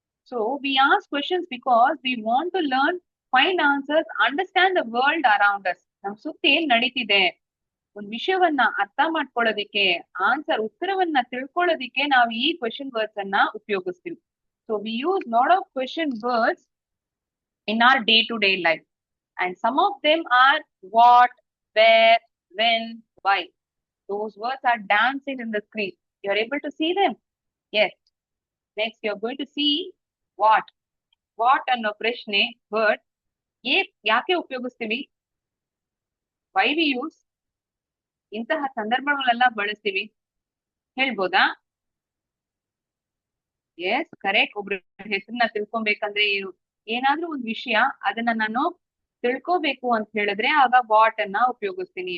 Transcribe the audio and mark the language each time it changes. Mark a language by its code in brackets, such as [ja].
[en] So we ask questions because we want to learn, find answers, understand the world around us. [kn] ನಮ್ ಸುತ್ತ ಏನ್ ನಡೀತಿದೆ, ಒಂದ್ ವಿಷಯವನ್ನ ಅರ್ಥ ಮಾಡ್ಕೊಳ್ಳೋದಿಕ್ಕೆ, ಆನ್ಸರ್ ಉತ್ತರವನ್ನ ತಿಳ್ಕೊಳ್ಳೋದಿಕ್ಕೆ ನಾವು ಈ ಕ್ವೆಶನ್ ವರ್ಡ್ಸ್ ಅನ್ನ ಉಪಯೋಗಿಸ್ತೀವಿ. [en] So we use lot of question words in our day-to-day life. And some of them are what, where, when, why. Those words are dancing in the screen. You're able to see them? Yes. Next, you're going to see what. [kn] What ಅನ್ನೋ ಪ್ರಶ್ನೆ word ಯಾಕೆ ಉಪಯೋಗಿಸ್ತೀವಿ? [en] Why we use? [kn] ಇಂತಹ ಸಂದರ್ಭಗಳೆಲ್ಲ ಬಳಸ್ತೀವಿ. ಹೇಳ್ಬೋದಾ? [en] Yes, correct. [kn] ಒಬ್ರ ಹೆಸರನ್ನ ತಿಳ್ಕೊಬೇಕಂದ್ರೆ ಏನು, ಏನಾದ್ರೂ ಒಂದ್ ವಿಷಯ ಅದನ್ನ ನಾನು ತಿಳ್ಕೋಬೇಕು ಅಂತ ಹೇಳಿದ್ರೆ ಆಗ ವಾಟ್ ಅನ್ನ ಉಪಯೋಗಿಸ್ತೀನಿ.